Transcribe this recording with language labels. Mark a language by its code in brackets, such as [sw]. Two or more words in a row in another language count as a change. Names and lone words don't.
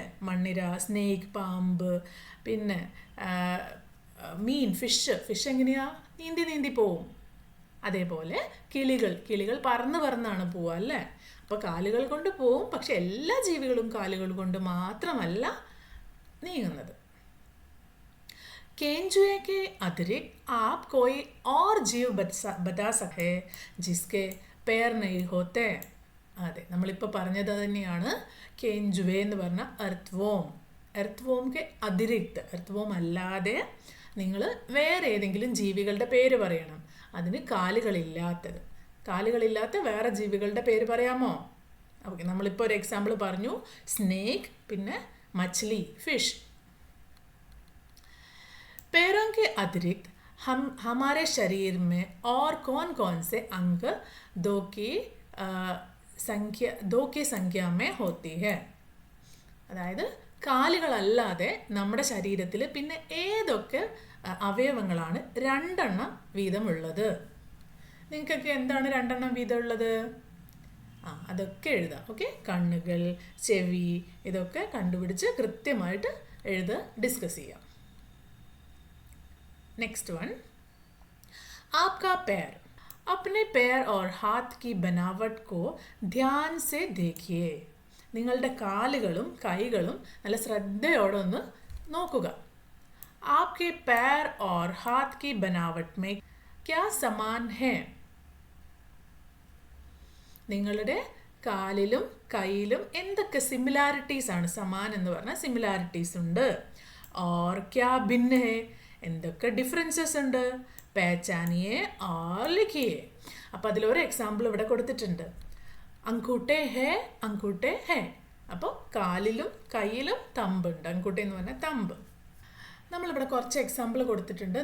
[ml] മണ്ണിര, സ്നേക്ക്, പാമ്പ്, പിന്നെ മീൻ, ഫിഷ് എങ്ങനെയാ? നീന്തി പോവും. അതേപോലെ കിളികൾ പറന്നാണ് പോവുക അല്ലേ. അപ്പോൾ കാലുകൾ കൊണ്ട് പോവും. പക്ഷെ എല്ലാ ജീവികളും കാലുകൾ കൊണ്ട് മാത്രമല്ല നീങ്ങുന്നത്. [hi] केंचुए के अतिरिक्त आप कोई और जीव बता सके जिसके पैर नहीं होते? [ml] അതെ, നമ്മളിപ്പോൾ പറഞ്ഞത് തന്നെയാണ്. കേഞ്ചുവേ എന്ന് പറഞ്ഞ എർത്ത് വോംക്ക് അതിരിക്ത്, [en] earth worm [ml] അല്ലാതെ നിങ്ങൾ വേറെ ഏതെങ്കിലും ജീവികളുടെ പേര് പറയണം. അതിന് കാലുകളില്ലാത്ത വേറെ ജീവികളുടെ പേര് പറയാമോ? ഓക്കെ, നമ്മളിപ്പോൾ ഒരു എക്സാമ്പിൾ പറഞ്ഞു. സ്നേക്ക്, പിന്നെ മച്ഛലി, ഫിഷ്. [hi] पैरों के अतिरिक्त हमारे शरीर में और कौन से अंग दो की संख्या में होती है? [ml] അതായത് കാലുകളല്ലാതെ നമ്മുടെ ശരീരത്തിൽ പിന്നെ ഏതൊക്കെ അവയവങ്ങളാണ് 2 വീതമുള്ളത്? നിങ്ങൾക്കൊക്കെ എന്താണ് 2 വീതം ഉള്ളത്? അതൊക്കെ എഴുതാം. ഓക്കെ, കണ്ണുകൾ, ചെവി, ഇതൊക്കെ കണ്ടുപിടിച്ച് കൃത്യമായിട്ട് ഡിസ്കസ് ചെയ്യാം. [en] next one, [hi] आपका पैर. अपने पैर और हाथ की बनावट को ध्यान से देखिए. [ml] നിങ്ങളുടെ കാലുകളും കൈകളും നല്ല ശ്രദ്ധയോടെ ഒന്ന് നോക്കുക. [hi] आपके पैर और हाथ की बनावट में क्या समान है? [ml] നിങ്ങളുടെ കാലിലും കൈയിലും എന്തൊക്കെ സിമിലാരിറ്റീസ് ആണ്? സമാൻ എന്ന് പറഞ്ഞാൽ സിമിലാരിറ്റീസ് ഉണ്ട്. [hi] और क्या भिन्न है? [ml] എന്തൊക്കെ ഡിഫറൻസസ് ഉണ്ട്? [hi] पहचानिए और लिखिए. [ml] അപ്പോൾ അതിലൊരു എക്സാമ്പിൾ ഇവിടെ കൊടുത്തിട്ടുണ്ട്. [hi] अंगूठे हैं. [ml] അപ്പോൾ കാലിലും കയ്യിലും തമ്പുണ്ട്. അങ്കൂട്ടെ എന്ന് പറഞ്ഞാൽ തമ്പ്. നമ്മളിവിടെ കുറച്ച് എക്സാമ്പിൾ കൊടുത്തിട്ടുണ്ട്.